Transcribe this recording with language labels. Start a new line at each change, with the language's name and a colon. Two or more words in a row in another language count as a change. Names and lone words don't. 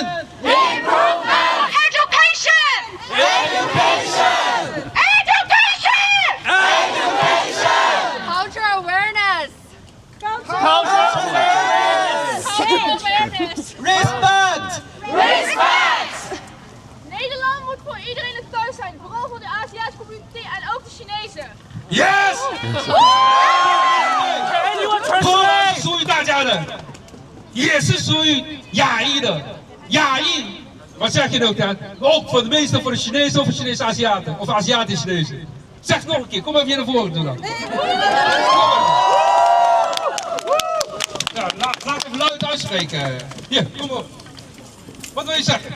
English: Improvement. Education. Education. Education. Education. Cultural awareness. Cultural awareness. Cultural awareness. Respect. Respect.
Dutch: Nederland moet voor iedereen een thuis zijn, vooral voor de Aziatische community en ook de Chinezen.
English: Yes.
Chinese: 同样是属于大家的，也是属于亚裔的。
Dutch: 亚裔，wat zeg je nou dan? Ook voor de meeste voor de Chinezen of Chinese Aziaten of Aziatische Chinezen. Zeg het nog een keer, kom even hier naar voren toe dan. Ja, laat even luid uitspreken. Hier, kom op. Wat wil je zeggen?